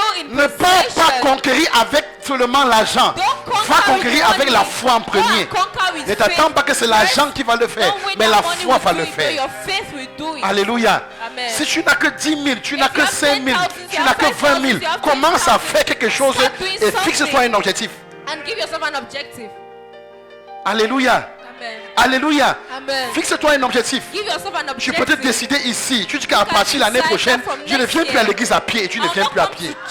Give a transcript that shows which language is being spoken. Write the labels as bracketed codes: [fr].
[fr] Ne pars pas conquérir avec seulement l'argent. Va conquérir avec la foi en premier. Ne t'attends pas que c'est l'argent qui va le faire, mais la foi va le faire. Alléluia. Si tu n'as que 10 000, tu n'as que 5 000, tu n'as que 20 000, commence à faire quelque chose et fixe-toi un objectif. [en] And give yourself an objective. Alléluia. Amen. Alléluia. Amen. [fr] Fixe-toi un objectif. [en] Give yourself an objective. [fr] Tu peux te décider ici. Tu dis qu'à partir de l'année prochaine, je ne viens plus à l'église à pied et tu ne viens plus à pied.